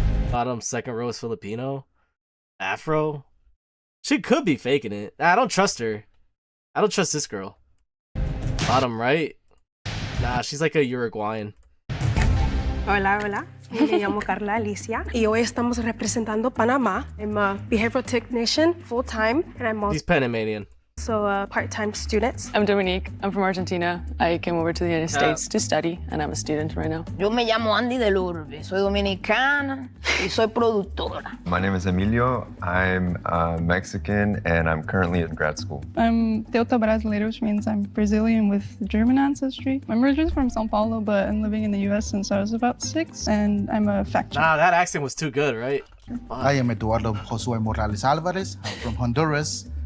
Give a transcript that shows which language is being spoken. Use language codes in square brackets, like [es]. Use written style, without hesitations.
[en] Bottom second row is Filipino. Afro. She could be faking it. I don't trust her. I don't trust this girl. Bottom right. Nah, she's like a Uruguayan. [es] Hola, hola. Me llamo Carla Alicia y hoy estamos representando Panamá. [en] I'm a behavioral technician full-time and I'm He's Panamanian. also a part-time student. I'm Dominique. I'm from Argentina. I came over to the United States to study, and I'm a student right now. [es] Yo me llamo Andy del Urbe. Soy dominicana y soy productora. [en] My name is Emilio. I'm Mexican and I'm currently in grad school. I'm Teuta Brasileira, which means I'm Brazilian with German ancestry. I'm originally from São Paulo, but I'm living in the US since I was about 6, and I'm a fact checker. Nah, that accent was too good, right? I am Eduardo Josue Morales Alvarez. I'm from Honduras.